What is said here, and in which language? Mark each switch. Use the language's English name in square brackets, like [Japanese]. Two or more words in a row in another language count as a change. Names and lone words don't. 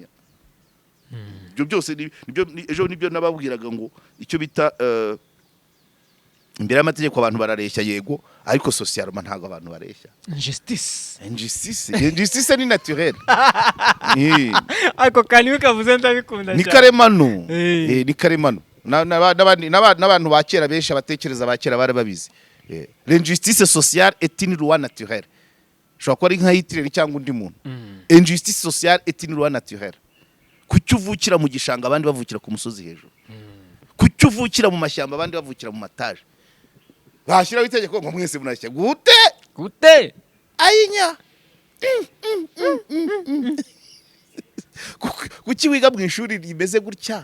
[Kinyarwanda] Ibyo byose ejo nibyo nababwiraga ngo icyo bita imbere y'amategeko abantu barareshya yego, ariko socialement ntago abantu bareshya. [French] Injustice ni naturel. [Kinyarwanda] Ako kaniwe kavuze ndabikunda cyane. Ni karemano. Ni karemano. N'abantu ba kera benshi abatekereza ba kera bari babizi. [French] L'injustice sociale est une loi naturelle. [Kinyarwanda] Shobora kuba ari nka Hitler cyangwa undi muntu. [French] Injustice sociale est une loi naturelle. [Kinyarwanda] Kuki uvukira mu gishanga abandi bavukira ku musozi hejuru? Kuki uvukira mu mashyamba abandi bavukira mu mataje? Bashyiraho itegeko ngo mwese munashya gute ayinya. Kuki wiga mu ishuri rimeze gutya